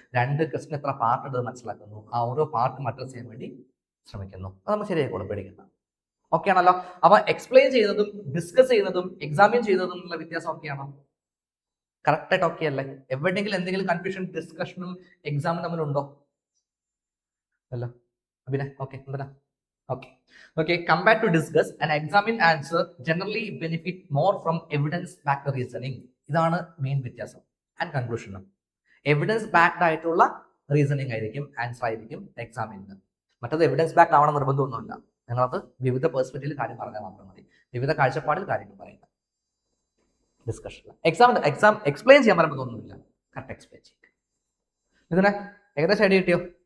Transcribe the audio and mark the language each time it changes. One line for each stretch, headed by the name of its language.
Malayalam: 2 question എത്ര part ഉള്ളത് മനസ്സിലാക്കുന്നു. ആ ഓരോ പാർട്ടും അഡ്രസ് ചെയ്യാൻ വേണ്ടി ശ്രമിക്കുന്നു. അത് നമ്മൾ ശരിയായിക്കോളും, പേടിക്കണം. ഓക്കെ ആണല്ലോ? അപ്പൊ എക്സ്പ്ലെയിൻ ചെയ്യുന്നതും ഡിസ്കസ് ചെയ്യുന്നതും എക്സാമിൻ ചെയ്യുന്നതും ഉള്ള വ്യത്യാസം ഓക്കെയാണോ? കറക്റ്റായിട്ട് ഓക്കെ അല്ലേ? എവിടെയെങ്കിലും എന്തെങ്കിലും കൺഫ്യൂഷൻ ഡിസ്കഷനും എക്സാമും തമ്മിലുണ്ടോ? അല്ല അഭിനയ ഓക്കെ എന്താ? Okay.
English: Compared to discuss and examine answer generally benefit more from evidence backed reasoning.
Malayalam: ഇതാണ് മെയിൻ വ്യത്യാസം ആൻഡ് കൺക്ലൂഷനും. എവിഡൻസ് ബാക്ക്ഡ് ആയിട്ടുള്ള റീസണിങ് ആയിരിക്കും ആൻസർ ആയിരിക്കും എക്സാമിന്. മറ്റത് എവിഡൻസ് ബാക്ക്ഡ് ആവണം നിർബന്ധമൊന്നുമില്ല. നിങ്ങളത് വിവിധ പെർസ്പെക്റ്റീവിൽ കാര്യം പറഞ്ഞാൽ മാത്രം മതി, വിവിധ കാഴ്ചപ്പാടിൽ കാര്യങ്ങൾ പറയുക ഡിസ്കഷൻ. എക്സാം എക്സ്പ്ലെയിൻ ചെയ്യാൻ പറയുമ്പോൾ ഒന്നുമില്ല, കറക്റ്റ് എക്സ്പ്ലെയിൻ ചെയ്യുക. ഇതിനെ ഏകദേശം ഐഡിയ കിട്ടിയോ?